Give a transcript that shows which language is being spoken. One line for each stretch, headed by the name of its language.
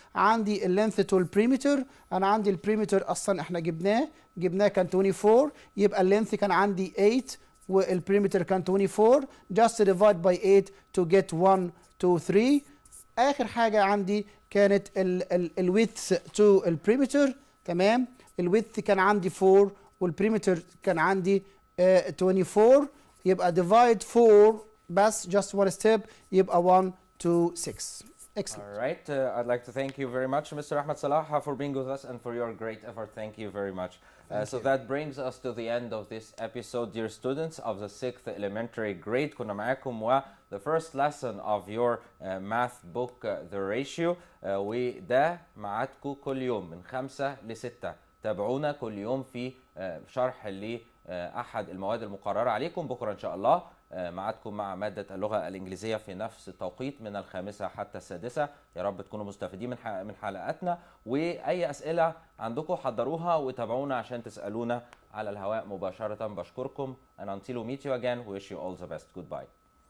Arabic: عندي اللينث تو البريمتر. انا عندي البريمتر اصلا احنا جبناه كان 24، يبقى اللينث كان عندي 8 والبريمتر كان 24.
English: just divide by 8 to get 1 2 3.
Arabic: اخر حاجه عندي كانت الويدث تو البريمتر. تمام؟ الويدث كان عندي 4 والبريمتر كان عندي 24.
English: يبقى divide 4 بس just one step يبقى 1 2 6. Excellent. All right. I'd like to thank you very much, Mr. Ahmed Salah, for being with us and for your great effort. Thank you very much. So that brings us to the end of this episode, dear students of the 6th elementary grade.
Arabic: كنا معاكم و
English: the first lesson of your math book, the ratio.
Arabic: وده معادكم كل يوم من 5 ل 6. تابعونا كل يوم في شرح لأحد المواد المقررة عليكم. بكرة إن شاء الله معادكم مع مادة اللغة الإنجليزية في نفس التوقيت من 5 حتى 6. يا رب تكونوا مستفيدين من حلقاتنا، وأي أسئلة عندكم حضروها وتابعونا عشان تسألونا على الهواء مباشرة. بشكركم
English: and until we meet you again, wish you all the best. Goodbye.